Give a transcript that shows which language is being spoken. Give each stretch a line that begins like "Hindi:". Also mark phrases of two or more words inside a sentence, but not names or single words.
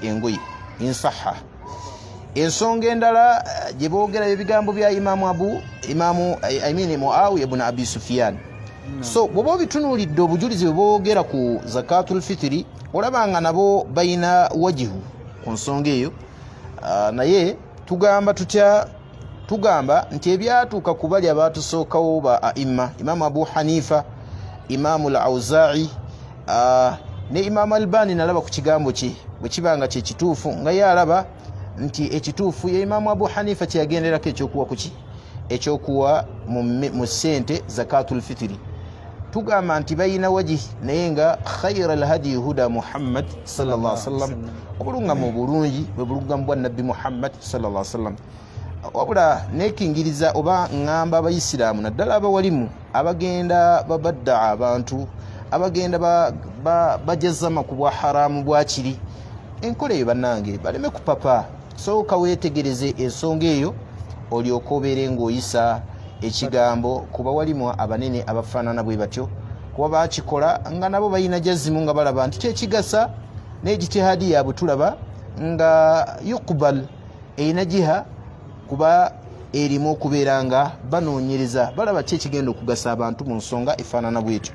Ganda: Engoye insaha. Ensonga endala gye boogera ebigambo bya Muawiya ibn Abi Sufyan. So bw'oba obitunuulidde obujulizi bwe boogera ku
Arabic: زكاة الفطر,
Ganda: olabanga nabo bayina wajihu ku nsonga eyo. Naye tugamba tutya? Tugamba nti ebyatuuka ku bali abaatusookawo ba aimma, Imam Abu Hanifa, Imam al-Awza'i ne Imam Albani, nalaba ku kigambo kye bwe kibanga kye kituufu, nga ye alaba nti ekituufu ye Imam Abu Hanifa kye yagenderako ekyokuwa ku ki? ekyokuwa mu ssente
Arabic: زكاة الفطر.
Ganda: Tugamba nti bayina waji naye nga
Arabic: خير الهدي هدي محمد صلى الله عليه وسلم,
Ganda: obulungamu bulungi bwe bulungamu bwa nabbi Muhammad
Arabic: صلى الله عليه وسلم.
Ganda: Wabula nekingiriza oba ngamba abayisiraamu naddala abawalimu abagenda babadda abantu abagenda bajazama ku bwa haramu bwakiri, enkola eyo bannange baleme kupapa. Sooka weetegereze ensonga eyo olyoka obeere ng'oyisa ekigambo ku bawalimu abanene abafaanana bwe batyo, kuba bakikola nga nabo balina jazimu nga balaba nti kyekigasa n'ejitihadi yaabwe tulaba nga yukubal erina jiha, kuba erimu okubeera nga banoonyereza balaba ki ekigenda okugasa abantu mu nsonga efaanana bwetyo.